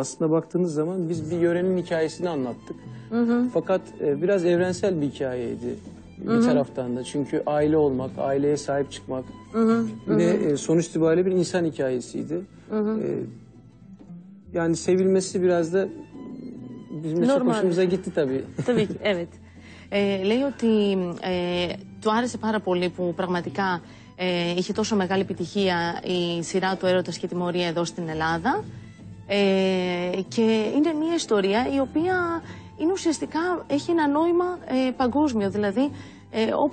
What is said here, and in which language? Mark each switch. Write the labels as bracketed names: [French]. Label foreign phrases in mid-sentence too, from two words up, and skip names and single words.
[Turkish] Aslında baktığınız zaman biz bir yörenin hikayesini anlattık. Fakat biraz evrensel bir hikayeydi bir taraftan da. Çünkü aile olmak, aileye sahip çıkmak ve sonuç itibariyle bir insan hikayesiydi. Yani sevilmesi biraz da bizim de çok hoşumuza gitti tabii. Tabii ki, evet. [Greek] Λέει ότι του άρεσε πάρα πολύ που πραγματικά είχε τόσο μεγάλη επιτυχία η σειρά του Έρωτας και Τιμωρία εδώ στην Ελλάδα και είναι μια ιστορία η οποία είναι ουσιαστικά έχει ένα νόημα παγκόσμιο, δηλαδή όπου